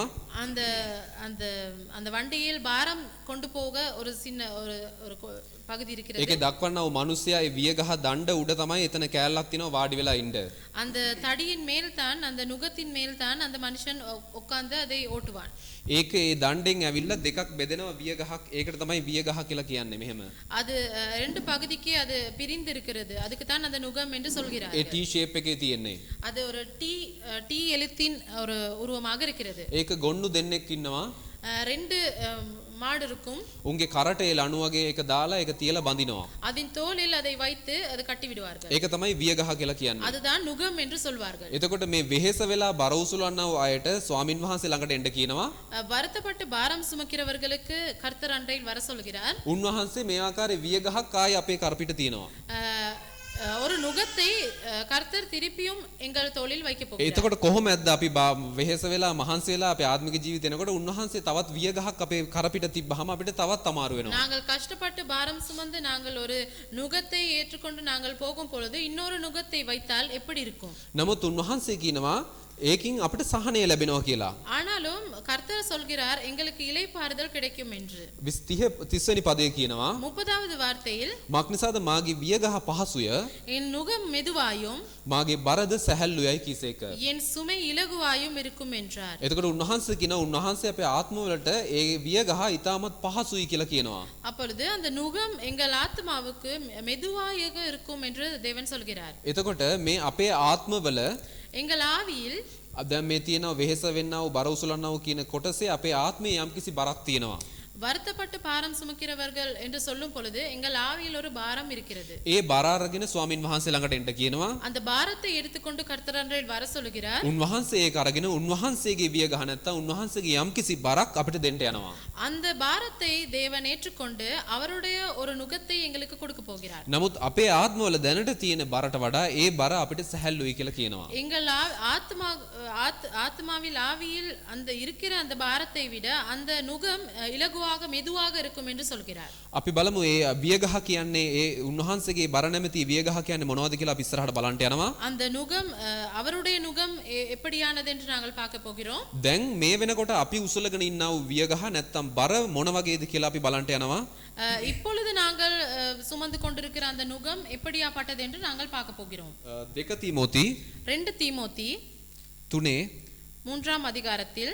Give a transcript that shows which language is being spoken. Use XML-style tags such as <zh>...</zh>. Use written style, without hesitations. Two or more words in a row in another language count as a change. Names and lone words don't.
<ta>அந்த அந்த அந்த வண்டியில் பாரம் கொண்டு போக ஒரு சின்ன ஒரு பகுதி இருக்கிறது.</ta> <si>ඒකේ දක්වන්නා වූ මිනිසයා ඒ වියගහ දණ්ඩ උඩ තමයි එතන කෑල්ලක් තියෙනවා වාඩි වෙලා ඉන්න.</si> <ta>அந்த தடியின் மேல் தான், அந்த நுகத்தின் மேல் தான் அந்த மனுஷன் உட்கார்ந்து அதை ஓட்டுவான்.</ta> <si>ඒකේ ඒ දණ්ඩෙන් ඇවිල්ලා දෙකක් බෙදෙනවා වියගහක්. ඒකට තමයි වියගහ කියලා කියන්නේ මෙහෙම.</si> <ta>அது ரெண்டு பகுதிக்கு அது பிரிந்து இருக்கிறது. அதுக்கு தான் அந்த நுகம் என்று சொல்கிறார்.</ta> <si>ඒ</si> <en>T shape</en> <si>එකේ තියෙන්නේ.</si> <ta>அது ஒரு T எழுத்தின் ஒரு உருவமாக இருக்கிறது.</ta> <si>ඒක ගොන්නු දෙන්නෙක් ඉන්නවා.</si> <ta>ரெண்டு மாடு இருக்கும்.</ta> <si>උන්ගේ කරට ඒ ලණු වගේ එක දාලා ඒක තියලා බඳිනවා.</si> <ta>அதன் தோளில் அதை வைத்து அதை கட்டி விடுவார்கள்.</ta> <si>ඒක තමයි වියගහ කියලා කියන්නේ.</si> <ta>அதுதான் நுகம் என்று சொல்வார்கள்.</ta> <si>එතකොට මේ වෙහෙස වෙලා බර උසුලවන්නා වූ අයට ස්වාමින් වහන්සේ ළඟට එන්න කියනවා.</si> <ta>வருத்தப்பட்டு பாரம் சுமக்கிறவர்களுக்கு கர்த்தர் அண்டையில் வர சொல்கிறார்.</ta> <si>උන්වහන්සේ මේ ආකාරයේ වියගහක් ආයේ අපේ කරපිට තියෙනවා.</si> <ta>ஒரு நுகத்தை கர்த்தர் திருப்பியும் எங்கள் தோளில் வைக்க போகிறார்.</ta> <si>එතකොට කොහොමද අපි වෙහෙස වෙලා මහන්සි වෙලා අපේ ආත්මික ජීවිතේ එනකොට උන්වහන්සේ තවත් වියගහක් අපේ කරපිට තිබ්බහම අපිට තවත් අමාරු වෙනවා.</si> <ta>நாங்கள் கஷ்டப்பட்டு பாரம் சுமந்து நாங்கள் ஒரு நுகத்தை ஏற்றுக்கொண்டு நாங்கள் போகும் பொழுது இன்னொரு நுகத்தை வைத்தால் எப்படி இருக்கும்?</ta> <si>නමුත් උන්වහන්සේ කියනවා ඒකින් අපිට සහනය ලැබෙනවා කියලා.</si> <ta>ஆனாலும் கர்த்தர் சொல்கிறார் எங்களுக்கு இளைப்பாறுதல் கிடைக்கும் என்று.</ta> <si>30 වෙනි පදේ කියනවා</si> <ta>30வது வார்த்தையில்</ta> <si>මක්නිසාද මාගේ වියගහ පහසුය</si> <ta>என் நுகம் மெதுவாயும்</ta> <si>මාගේ බරද සැහැල්ලුයයි කීසේක.</si> <ta>என் சுமை இலகுவாயும் இருக்கும் என்றார்.</ta> <si>එතකොට උන්වහන්සේ කියනවා උන්වහන්සේ අපේ ආත්මවලට ඒ වියගහ ඊටමත් පහසුයි කියලා කියනවා.</si> <ta>அப்பொழுது அந்த நுகம் எங்கள் ஆத்மாவுக்கு மெதுவாக இருக்கும் என்று தேவன் சொல்கிறார்.</ta> <si>එතකොට මේ අපේ ආත්මවල</si> <ta>எங்கள் ஆவியில்</ta> <si>දැන් මේ තියෙනවා වෙහෙස වෙන්නා වූ බර උසලන්නා වූ කියන කොටසේ අපේ ආත්මයේ යම්කිසි බරක් තියෙනවා.</si> <ta>வருத்தப்பட்டு பாரம் சுமக்கிறவர்கள் என்று சொல்லும் பொழுது எங்கள் ஆவியில் ஒரு பாரம் இருக்கிறது.</ta> <si>ඒ බර අරගෙන ස්වාමින් වහන්සේ ළඟට එන්න කියනවා.</si> <ta>அந்த பாரத்தை எடுத்துக்கொண்டு கர்த்தரன்றையில் வர சொல்லுகிறார்.</ta> <si>උන්වහන්සේ ඒක අරගෙන උන්වහන්සේගේ විය ගහ නැත්තම් උන්වහන්සේගේ යම්කිසි බරක් අපිට දෙන්න යනවා.</si> <ta>அந்த பாரத்தை தேவன் ஏற்றுக்கொண்டு அவருடைய ஒரு நுகத்தை எங்களுக்கு கொடுக்க போகிறார்.</ta> <si>නමුත් අපේ ආත්මවල දැනට තියෙන බරට වඩා ඒ බර අපිට සැහැල්ලුයි කියලා කියනවා.</si> <ta>எங்கள் ஆத்மாவில் ஆவியில் அந்த இருக்கிற அந்த பாரத்தை விட அந்த நுகம் இலகுவாக மெதுவாக இருக்கும் என்று சொல்கிறார்.</ta> <si>අපි බලමු ඒ වියගහ කියන්නේ ඒ උන්වහන්සේගේ බර නැමැති වියගහ කියන්නේ මොනවද කියලා අපි ඉස්සරහට බලන්න යනවා.</si> <ta>அந்த நுகம் அவருடைய நுகம் எப்படியானது என்று நாங்கள் பார்க்க போகிறோம்.</ta> <si>දැන් මේ වෙනකොට අපි උසලගෙන ඉන්නා වූ වියගහ නැත්තම් බර මොන වගේද කියලා අපි බලන්න යනවා.</si> <ta>இப்பொழுது நாங்கள் சுமந்து கொண்டிருக்கிற அந்த நுகம் எப்படியாப்பட்டது என்று நாங்கள் பார்க்க போகிறோம். 2 தீமோத்தி 2 தீமோத்தி 3 3ஆம் அதிகாரத்தில்</ta>